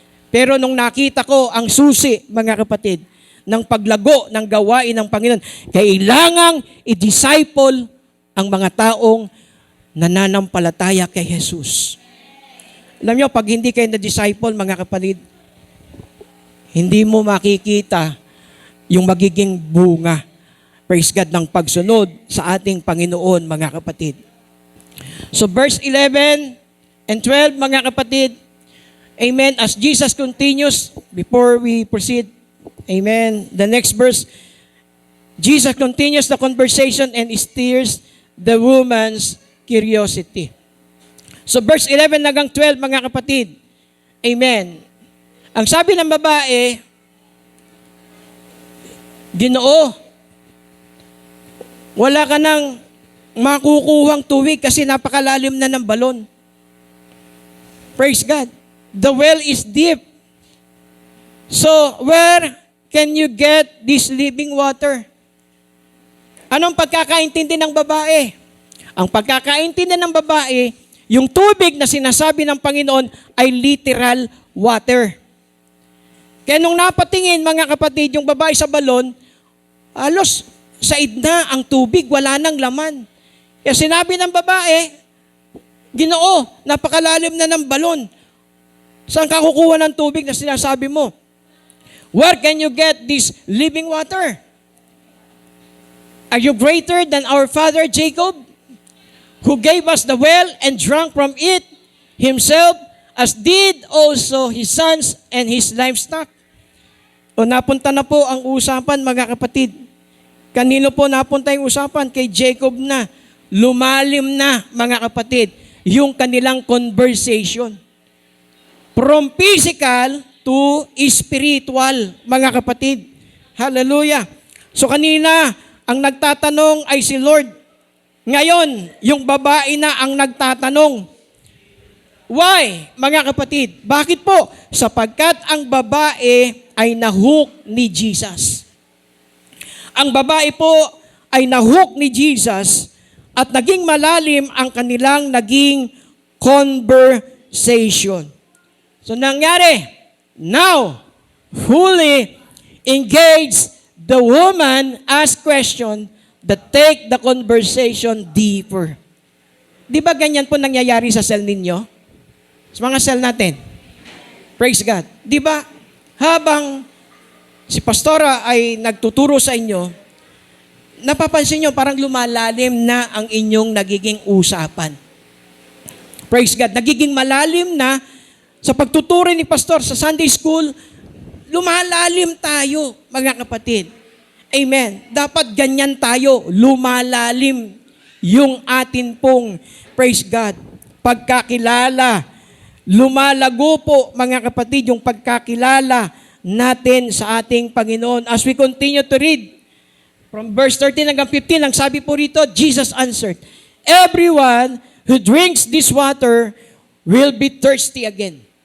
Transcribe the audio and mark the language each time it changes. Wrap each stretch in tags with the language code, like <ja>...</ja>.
<tl>Pero nung nakita ko ang susi, mga kapatid, ng paglago ng gawain ng Panginoon, kailangang i-disciple ang mga taong nananampalataya kay Jesus. Alam nyo, pag hindi kayo na-disciple, mga kapatid, hindi mo makikita yung magiging bunga, praise God, ng pagsunod sa ating Panginoon, mga kapatid.</tl> <en>So verse 11 and 12,</en> <tl>mga kapatid,</tl> <en>amen, as Jesus continues, before we proceed, amen, the next verse, Jesus continues the conversation and steers the woman's curiosity.</en> <tl>So verse 11 hanggang 12, mga kapatid, amen, ang sabi ng babae, Ginoo, wala ka nang makukuhang tubig kasi napakalalim na ng balon.</tl> <en>Praise God. The well is deep. So, where can you get this living water?</en> <tl>Anong pagkakaintindi ng babae? Ang pagkakaintindi ng babae, yung tubig na sinasabi ng Panginoon ay</tl> <en>literal water.</en> <tl>Kaya nung napatingin, mga kapatid, yung babae sa balon, halos said na ang tubig, wala nang laman. Kaya sinabi ng babae, Ginoo, napakalalim na ng balon. Saan ka kukuha ng tubig na sinasabi mo?</tl> <en>Where can you get this living water? Are you greater than our father Jacob, who gave us the well and drank from it himself, as did also his sons and his livestock?</en> <tl>O napunta na po ang usapan, mga kapatid. Kanino po napunta yung usapan? Kay Jacob na. Lumalim na, mga kapatid, yung kanilang conversation.</tl> <en>From physical to spiritual,</en> <tl>mga kapatid.</tl> <en>Hallelujah.</en> <tl>So kanina, ang nagtatanong ay si Lord. Ngayon, yung babae na ang nagtatanong. Why, mga kapatid? Bakit po? Sapagkat ang babae ay nahook ni Jesus. Ang babae po ay nahook ni Jesus at naging malalim ang kanilang naging conversation.</tl> <en>So nangyari, now, fully engaged, the woman asked question that take the conversation deeper.</en> <tl>Di ba ganyan po nangyayari sa cell ninyo? Sa mga cell natin. Praise God. Di ba, habang si pastora ay nagtuturo sa inyo, napapansin nyo parang lumalalim na ang inyong nagiging usapan. Praise God. Nagiging malalim na sa pagtuturo ni pastor sa Sunday school, lumalalim tayo, mga kapatid. Amen. Dapat ganyan tayo, lumalalim yung atin pong, praise God, pagkakilala. Lumalago po, mga kapatid, yung pagkakilala natin sa ating Panginoon.</tl> <en>As we continue to read, from verse 13</en> <tl>hanggang 15, ang sabi po rito,</tl> <en>Jesus answered, everyone who drinks this water will be thirsty again.</en>